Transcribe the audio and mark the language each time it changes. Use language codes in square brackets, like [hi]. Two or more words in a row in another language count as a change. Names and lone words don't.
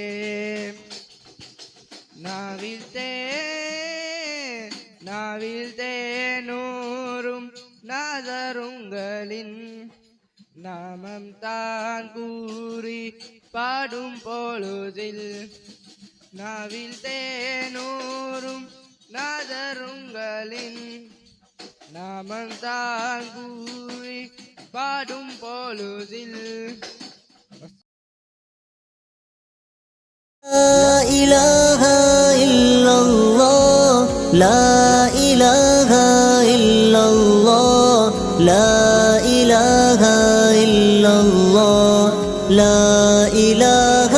[ta] நாவில் தேனூரும் நாதருங்களின் நாமம் தான் கூறி பாடும் பொழுதில் நாவில் தேனூரும் நாதருங்களின் நாமம் தான் கூறி பாடும் பொழுதில் [ar] لا إله إلا الله لا إله إلا الله لا إله إلا الله لا إله